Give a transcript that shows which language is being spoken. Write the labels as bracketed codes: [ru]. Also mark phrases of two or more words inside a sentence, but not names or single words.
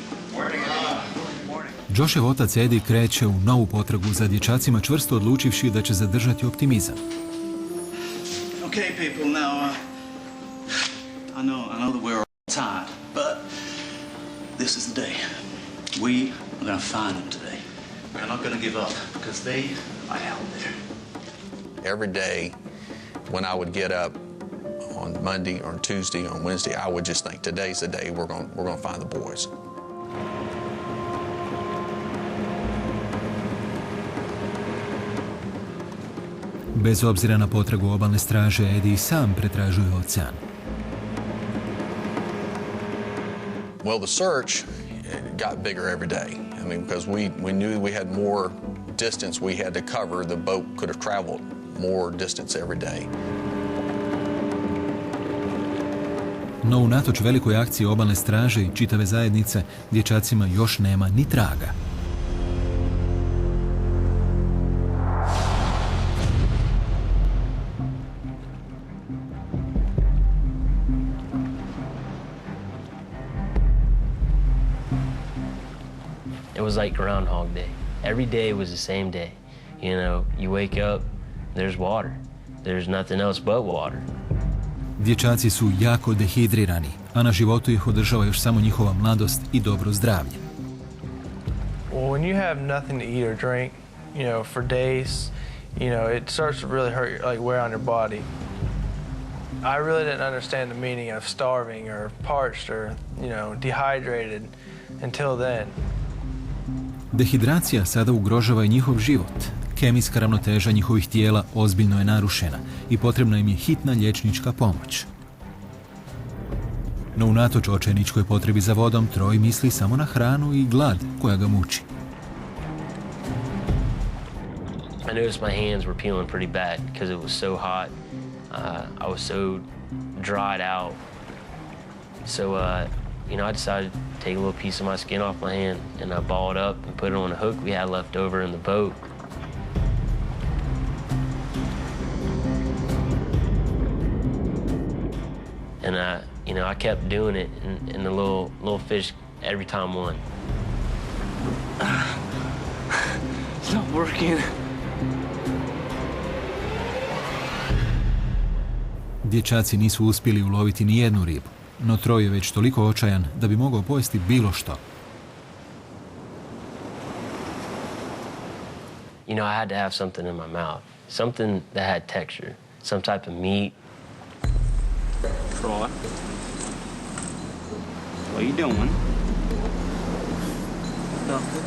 [hr] Joshov otac Eddie kreće u novu potragu za dječacima, čvrsto odlučivši da će zadržati optimizam. [en] Okay, people, now, I know that we're all tired, but this is the day. We are going to find them today. We're not going to give up, because they are out there. Every day when I would get up on Monday or Tuesday, on Wednesday, I would just think, today's the day we're going to find the boys. [hr] Bez obzira na potragu obalne straže, Eddie sam pretražuje ocean. [en] Well, the search got bigger every day. I mean, because we knew we had more distance we had to cover. The boat could have traveled more distance every day. [hr] No, unatoč velikoj akciji obalne straže i čitave zajednice, dječacima još nema ni traga. [en] It was like Groundhog Day. Every day was the same day. You know, you wake up, there's water. There's nothing else but water. [hr] Dječaci su jako dehidrirani, a na životu ih održava još samo njihova mladost i dobro zdravlje. [en] Well, when you have nothing to eat or drink, you know, for days, you know, it starts to really hurt, like wear on your body. I really didn't understand the meaning of starving or parched or, you know, dehydrated until then. [hr] Dehidracija sada ugrožava i njihov život. Kemijska ravnoteža njihovih tijela ozbiljno je narušena i potrebna im je hitna liječnička pomoć. No unatoč očajničkoj potrebi za vodom, Troy misli samo na hranu i glad koja ga muči. [en] I noticed my hands were peeling pretty bad because it was so hot. I was so dried out. So, you know, I decided to take a little piece of my skin off my hand and I balled up and put it on a hook we had left over in the boat. And you know, I kept doing it, and the little fish every time won. It's not working. [hr] Dječaci nisu uspjeli uloviti ni jednu ribu, no Troy je već toliko očajan da bi mogao pojesti bilo što. [en] You know, I had to have something in my mouth, something that had texture, some type of meat. Troy, what are you doing? Nothing.